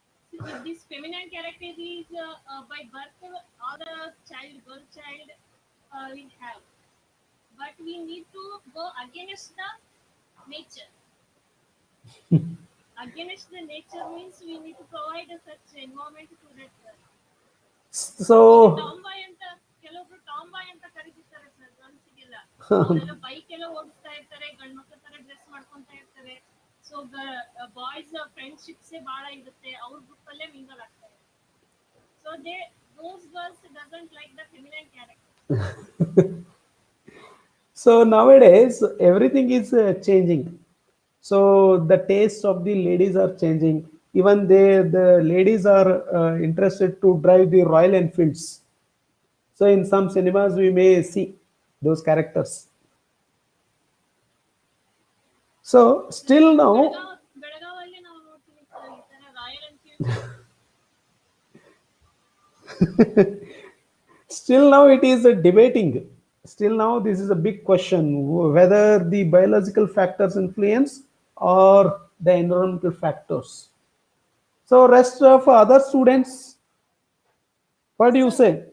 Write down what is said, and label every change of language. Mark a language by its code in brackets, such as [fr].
[en] So if this feminine character is by birth, or the child, girl child, will have. But we need to go against the nature. Against the nature means we need to provide such environment to that girl. So [kn] ಟಾಂಬಾಯ್ ಅಂತ ಕೆಲವೊಬ್ರು ಟಾಂಬಾಯ್ ಅಂತ ಕರೀತಿರ್ತಾರೆ sir ಗರ್ಲ್ಸ್ಗೆಲ್ಲ. ಅವರೆಲ್ಲ bike ಎಲ್ಲ ಓಡಿಸ್ತಾ ಇರ್ತಾರೆ, ಗಂಡ್ ಮಕ್ಳ ತರ ಡ್ರೆಸ್ ಮಾಡ್ಕೊಂತ ಇರ್ತಾರೆ. ಸೊ ಬಾಯ್ಸ್ ಫ್ರೆಂಡ್ಶಿಪ್ಸೇ ಬಹಳ ಇರುತ್ತೆ, ಅವ್ರ ಗ್ರೂಪ್ ಅಲ್ಲೇ ಮಿಂಗಲ್ ಆಗ್ತಾರೆ. [en] So those girls doesn't like the feminine character. so nowadays everything is changing. So the taste of the ladies are changing. Even the ladies are interested to drive the Royal Enfields. So in some cinemas we may see those characters. So still now [kn] ಬೆಳಗಾವಲ್ಲಿ ನಾವು ನೋಡ್ತೀವಿ sir ಈ ತರ royal Enfield. [en] still now it is a debating. Still now this is a big question, whether the biological factors influence or the environmental factors. So rest of other students, what do you say?